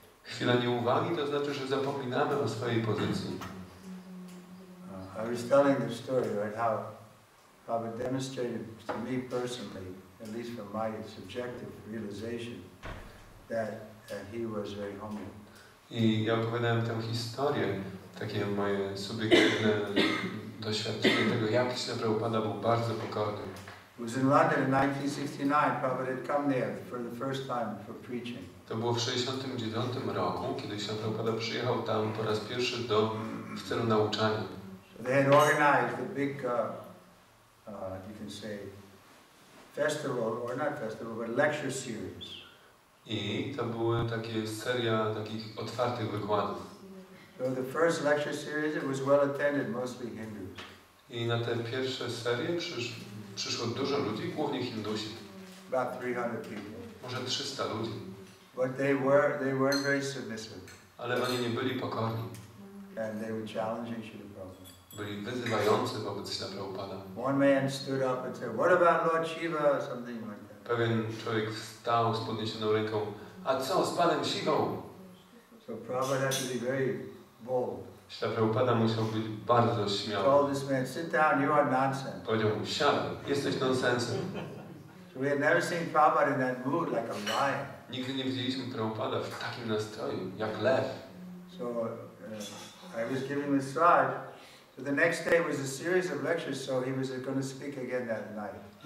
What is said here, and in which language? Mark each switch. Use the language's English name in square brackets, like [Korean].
[Polish] Chwila nieuwagi to znaczy, że zapominamy o swojej pozycji. [English] I was telling the story, right, how it demonstrated to me personally, at least from my subjective realization, that he was very humble. [Polish] I ja opowiadałem tę historię, takie moje subiektywne doświadczenie tego, jak Śla Prabhupada był bardzo pokorny. [English] It was in London in 1969. Prabhupada had come there for the first time for preaching. [Polish] To było w 1969 roku, kiedy Śla Prabhupada przyjechał tam po raz pierwszy w celu nauczania. [English] So they had organized a big, you can say, festival, or not festival, but lecture series. [Polish] I to były takie seria takich otwartych wykładów. [English] So the first lecture series, it was well attended, mostly Hindus. [Polish] I na te pierwsze serie przyszło dużo ludzi, głównie Hindusi. [English] About 300 people. [Polish] Może 300 ludzi. [English] But they weren't very submissive. [Polish] Ale oni nie byli pokorni. [English] And they were challenging Srila Prabhupada. [Polish] Byli wyzywający wobec Śla Prabhupada. [English] One man stood up and said, "What about Lord Shiva?" or something like that. [Polish] Pewien człowiek wstał z podniesioną ręką. A co z panem Siwą? [English] So Prabhupada had to be very bold. [Polish] Śla Prabhupada musiał być bardzo śmiały. [English] Told this man, "Sit down, you are nonsense." [Polish] Powiedział mu, siadaj, jesteś nonsensem. [English] So we had never seen Prabhupada in that mood, like a lion. [Polish] Nigdy nie widzieliśmy Prabhupada w takim nastroju, jak lew. [English] So I was giving massage. So the next day was a series of lectures, so he was going to speak again that night.